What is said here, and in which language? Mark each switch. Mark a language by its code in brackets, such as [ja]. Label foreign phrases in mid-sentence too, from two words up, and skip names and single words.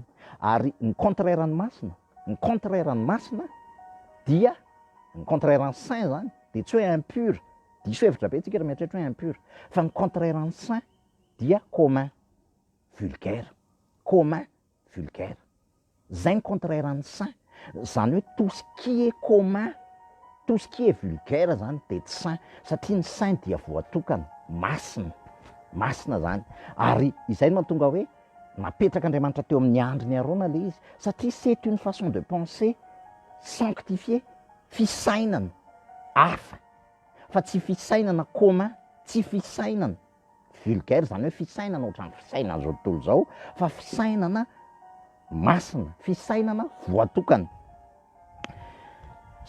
[mg] Ary ny contraire ny masina dia ny contraire ny saint zany de tsy hoe impur, diso hevitra be tsika raha mieritreritra hoe impur, fa ny contraire ny saint dia [fr] commun vulgaire. [mg] Zay ny contraire ny saint. Zany hoe [fr] tout ce qui est commun, tout ce qui est vulgaire [mg] zany de tsy saint, satria ny saint dia voatokana, masina zany. Ary izay no mahatonga hoe napetraka Andriamanitra teo amin'ny andriny arona le izy, satria [fr] c'est une façon de penser sanctifié, [mg] fisainana hafa, fa tsy fisainana commun, tsy fisainana vulgaire, zany hoe fisainana ohatran'ny fisainana zao tontolo zao, fa fisainana masina, fisainana voatokana.